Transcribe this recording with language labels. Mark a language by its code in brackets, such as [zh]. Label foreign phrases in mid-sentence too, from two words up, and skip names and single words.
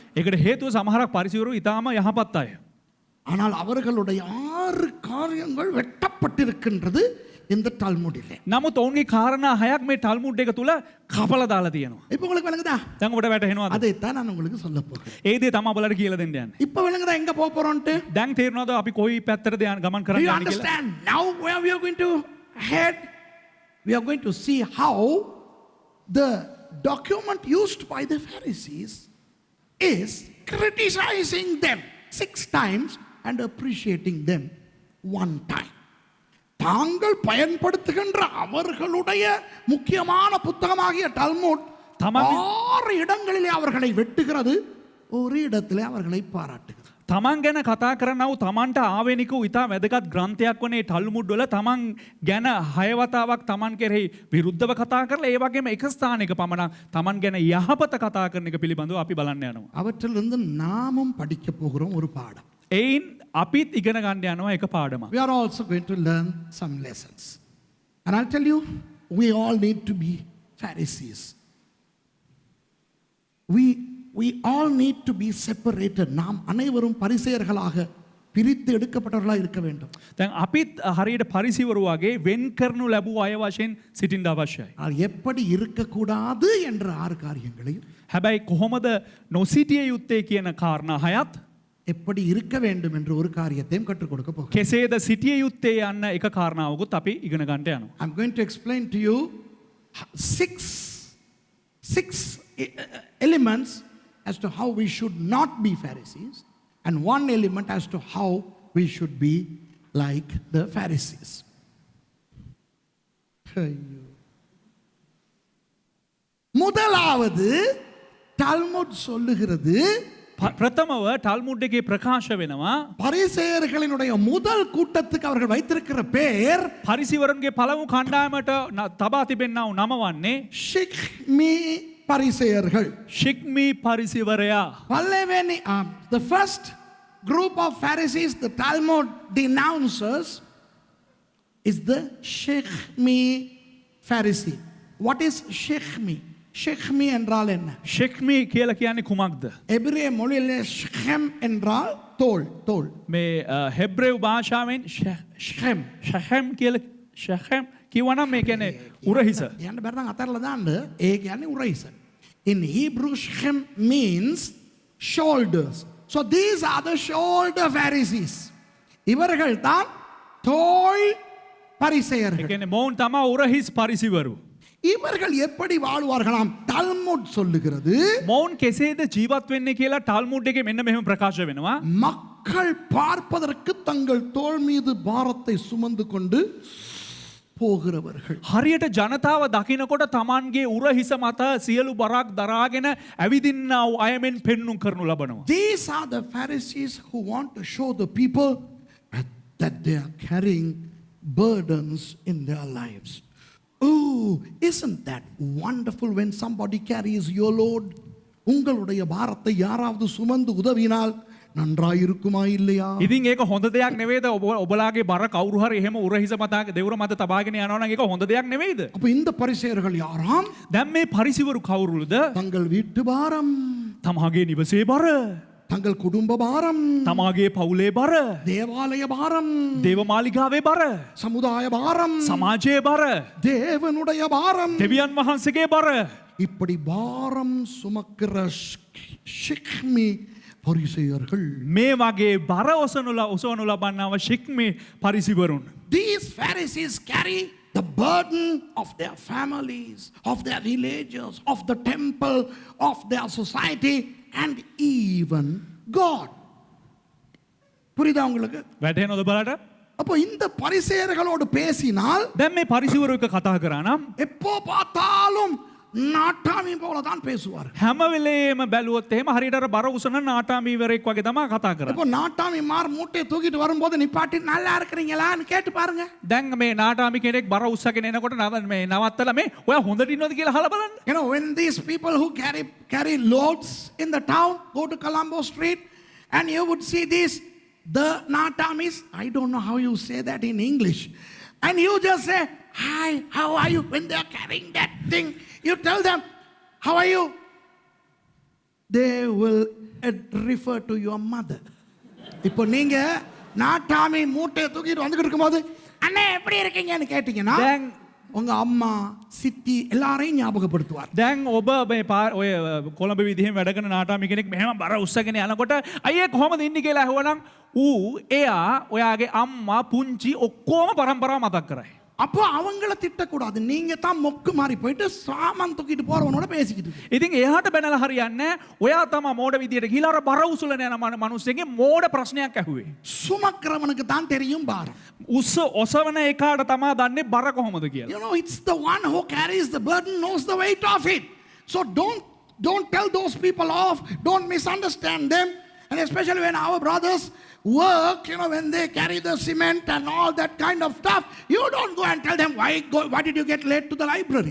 [si] ඒකට හේතුව සමහරක් පරිසවරු ඊටාම යහපත් අය. [ta] ஆனால் அவர்களுடைய 6 காரியங்கள் வெட்டப்பட்டிருக்கின்றது இந்த டால்முடிலே. [si] නමුත් ඔවුන්ගේ කාරණා 6ක් මේ ටල්මුඩ් එක තුල කපලා දාලා තියෙනවා. [ta] இப்போ உங்களுக்கு விளங்குதா? [si] දැන් ඔබට වැටහෙනවද? [ta] அதை தான் நான் உங்களுக்கு சொல்ல போகிறேன். [si] ඒ දේ තමයි ඔබලට කියලා දෙන්න යන්නේ. [ta] இப்போ விளங்குதா எங்க போக போறோம்ட்டு? [si] දැන් තේරෙනවද අපි කොයි පැත්තටද ගමන් Do කරන්න you යන්නේ කියලා? [en] understand now where we are going to head? We are going to see how the document used by the Pharisees is criticizing them 6 times and appreciating them 1 time. [ta] தாங்கள் பயன்படுத்துகின்ற அவர்களுடைய முக்கியமான புத்தகமாகிய டால்முட் 6 இடங்களிலே அவர்களை வெட்டுகிறது, ஒரு இடத்திலே அவர்களை பாராட்டுகிறது. [si] තමන් ගැන කතා කරනව තමන්ට ආවේනික වූ ඉතා වැදගත් ග්‍රන්ථයක් වනේ ටල්මුඩ් වල තමන් ගැන 6 වතාවක් තමන් කෙරෙහි විරුද්ධව කතා කරලා ඒ වගේම එක ස්ථානයක පමණක් තමන් ගැන යහපත කතා කරන එක පිළිබඳව අපි බලන්න යනවා. [ta] அவற்றிலிருந்து நாமும் படிக்க போகிறோம் ஒரு பாடம். [si] එයින් අපිත් ඉගෙන ගන්න යනවා එක පාඩමක්. [en] We are also going to learn some lessons. And I'll tell you, we all need to be Pharisees. We all need to be separated. [ta] நாம் அனைவரும் பரிசேயர்களாக பிரித்து எடுக்கப்பட்டவர்களாக இருக்க வேண்டும். [si] දැන් අපිත් හරියට පරිසිවරු වගේ වෙන් කරනු ලැබුව අය වශයෙන් සිටින්න අවශ්‍යයි. [ta] எப்படி இருக்கக்கூடாது என்ற 6 காரியங்களையும், [si] හැබැයි කොහොමද නොසිටිය යුත්තේ කියන කාරණා 6ත්, [ta] எப்படி இருக்க வேண்டும் என்ற ஒரு காரியத்தையும் கற்றுக் கொடுக்க போகிறேன். [si] කෙසේද සිටිය යුත්තේ යන්න එක කාරණාවකුත් අපි ඉගෙන ගන්නට යනවා. [en] I'm going to explain to you 6 elements as to how we should not be Pharisees, and 1 element as to how we should be like the Pharisees. [ta] முதலாவது டால்முட் சொல்லுகிறது, [si] ප්‍රථමව ටල්මුඩ් එකේ ප්‍රකාශ වෙනවා [ta] பரிசேயர்களினுடைய முதல் கூட்டத்துக்கு அவர்கள் வைத்திருக்கிற பெயர் [si] පරිසිවරුන්ගේ පළමු කණ්ඩායමට තබා තිබෙන්නා වූ නම වන්නේ [ta] ஷிக்மி பரிசேயர்கள். [si] ශික්මී පරිසිවරයා. [en] The first group of Pharisees the Talmud denounces is the Shechmi Pharisee. What is Shechmi? Shechmi [ta] என்றால் என்ன? [si] ශික්මී කියලා කියන්නේ කුමක්ද? [ta] எபிரேய மொழியிலே ஷெம் என்றால் தோல், தோல். [si] මේ හෙබ්‍රේව් භාෂාවෙන් ஷெம். ශැහැම් කියලා ශැහැම් කියවනම් මේ කියන්නේ උරහිස. යන්න බැරි නම් අතහැරලා දාන්න. ඒ කියන්නේ උරහිස. [en] In Hebrew, Shem means shoulders. So these are the shoulder Pharisees. [ta] இவர்கள் தான் தோள் ඒ பரிசேயர்கள். [si] කියන්නේ මොවුන් තමයි උරහිස් පරිසිවරු. [ta] இவர்கள் எப்படி வாழ்வார்களாம்? டால்முட் சொல்லுகிறது, [si] මොවුන් කෙසේද ජීවත් වෙන්නේ කියලා ටල්මුඩ් එකේ මෙන්න මෙහෙම ප්‍රකාශ වෙනවා. [ta] மக்கள் பார்ப்பதற்கு தங்கள் தோள் மீது பாரத்தை சுமந்து கொண்டு போகிறவர்கள். [si] හරියට ජනතාව දකිනකොට තමන්ගේ උරහිස මත සියලු බරක් දරාගෙන ඇවිදින්නා වූ අයමෙන් පෙන්නුම් කරනු ලබනවා. [en] These are the Pharisees who want to show the people that they are carrying burdens in their lives. Oh, isn't that wonderful when somebody carries your load? [ta] உங்களுடைய பாரத்தை யாராவது சுமந்து உதவினால் நன்றாயிருக்குமா இல்லையா? [si] ඉතින් ඒක හොඳ දෙයක් නෙවෙයිද? ඔබලාගේ බර කවුරු හරි එහෙම උරහිස මත දෙවුර මත තබාගෙන යනවා නම් ඒක හොඳ දෙයක් නෙවෙයිද? [ta] அப்ப இந்த பரிசேயர்கள் யாராம்? [si] දැන් මේ පරිසිවරු කවුරුද? [ta] தங்கள் வீட்டு பாரம், [si] තමාගේ නිවසේ බර, [ta] தங்கள் குடும்ப பாரம், [si] තමාගේ පවුලේ බර, [ta] தேவாலய பாரம், [si] දේවමාලිගාවේ බර, [ta] சமுதாய பாரம், [si] සමාජයේ බර, [ta] தேவனுடைய பாரம், [si] දෙවියන් වහන්සේගේ බර. [ta] இப்படி பாரம் சுமக்கிற ஷிக்மி பரிசேயர்கள். [si] මේ වගේ බර ඔසවනු ලබන්නව ශික්මේ පරිසිවරුන්. [en] These Pharisees carry the burden of their families, of their villages, of the temple, of their society, and even God. [ta] புரியுதா உங்களுக்கு? [si] වැටහෙනවද බලට? [ta] அப்போ இந்த பரிசேயர்களோடு பேசினால் [si] දැන් මේ පරිසිවරු එක කතා කරා නම් [ta] எப்போ பார்த்தாலும் நாட்டாமி போல தான் பேசுவார். [si] හැම වෙලේම බැලුවොත් එහෙම හරියට අර බර උසන නාටාමීවරයෙක් වගේ තමයි කතා කරන්නේ. [ta] இப்போ நாட்டாமி மார் மூட்டையை தூக்கிட்டு வரும்போது நிப்பாட்டி நல்லா இருக்கிறீங்களான்னு கேட்டு பாருங்க. [si] දැන් මේ නාටාමි කෙනෙක් බර උස්සගෙන එනකොට මේ නවත්තලා මේ ඔයා හොඳට ඉන්නවද කියලා අහලා බලන්න. [en] You know, when these people who carry loads in the town go to Colombo Street, and you would see these, the Natamis, I don't know how you say that in English, and you just say, hi, how are you? When they are carrying that thing, you tell them, how are you? They will refer to your mother. [ta] இப்போ நீங்க நாட்டாமி மூட்டையை தூக்கிட்டு வந்துகிட்டு இருக்கும்போது அண்ணே எப்படி இருக்கீங்கன்னு கேட்டீங்கன்னா உங்க அம்மா சித்தி எல்லாரையும் ஞாபகப்படுத்துவார். [si] දැන් ඔබ මේ ඔය කොළඹ විදිහෙම වැඩ කරන නාටාමි කෙනෙක් මෙහෙම බර උස්සගෙන යනකොට අයියේ කොහමද ඉන්නේ කියලා අහුවනම් ඌ එයා ඔයාගේ අම්මා පුංචි ඔක්කොම පරම්පරාව මතක් කරයි. [ta] அப்போ அவங்கள திட்டக்கூடாது. நீங்க தான் மொக்கு மாறி போயிட்டு சாமான் தூக்கிட்டு போறவனோட பேசிக்கிட்டு. [si] ඉතින් එයාට බැනලා හරියන්නේ ඔයා තමයි මෝඩ විදියට ගිහලා අර බර උසුලන යන මිනිස්සුන්ගේ මෝඩ ප්‍රශ්නයක් ඇහුවේ. [ta] சுமக்கிறவனுக்கு தான் தெரியும் பாரம். [si] ඔසවන එකාට තමයි දන්නේ බර කොහොමද කියලා. [en] You know, it's the one who carries the burden knows the weight of it. So don't tell those people off. Don't misunderstand them. And especially when our brothers work, you know, when they carry the cement and all that kind of stuff, you don't go and tell them why did you get late to the library.